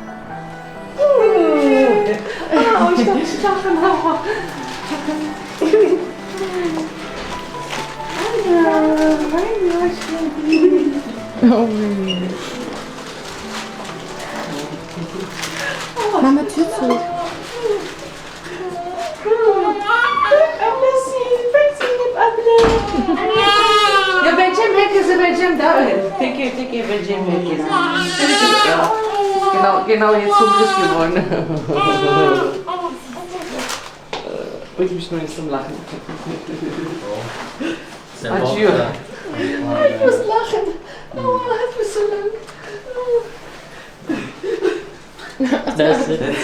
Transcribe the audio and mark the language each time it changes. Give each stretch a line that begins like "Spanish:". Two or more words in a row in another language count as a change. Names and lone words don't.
German: Oh, ich darf nicht lachen, aber. Mama, Tür zu.
Turkish: Ya vereceğim herkese vereceğim daha teke vereceğim herkese.
German: Genau jetzt hungrig geworden. Bringt mich nur nicht zum Lachen. Adieu. Ich muss lachen. Oh, es ist so lang. Das ist